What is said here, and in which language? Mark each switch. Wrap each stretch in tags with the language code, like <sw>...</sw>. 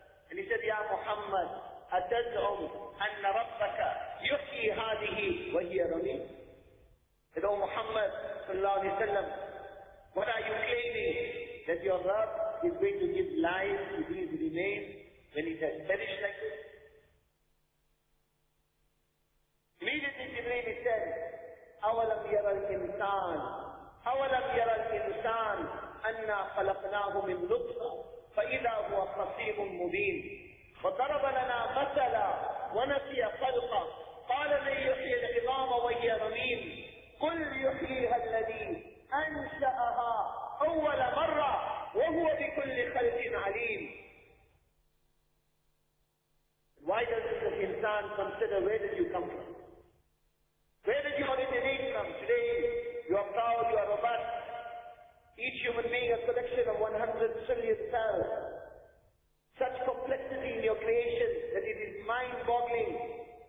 <en>And he said,</en> <ar>Ya Muhammad, atad'um anna rabbaka yuhyi hadihi wa hiya rami.</ar> <en>Said, O Muhammad sallallahu alaihi wasallam, what are you claiming? That your Rabb is going to give life to these remains when it has perished like this? Immediately Jibreel said,</en> <ar>أَوَلَمْ يَرَى الْإِنسَانِ أَوَلَمْ يَرَى الْإِنسَانِ أَنَّا خَلَقْنَاهُ مِنْ نُطْفَةٍ فَإِذَا هُوَ خَصِيمٌ مُبِينٌ وَضَرَبَ لَنَا مَثَلًا وَنَسِيَ خَلْقَهُ قَالَ مَنْ يُحْيِي الْعِظَامَ وَهِيَ رَمِيمٌ قُلْ يُحْيِيهَا الَّذِي أَنْشَأَهَا أَوَّلَ مَرَّةٍ وَهُوَ بِكُلِّ خَلْقٍ عَلِيمٌ.</ar> <en>Why does this insan consider where did you come from? Where did you originate from? Today, you are proud, you are robust. Each human being a collection of 100 trillion cells. Such complexity in your creation that it is mind-boggling.</en>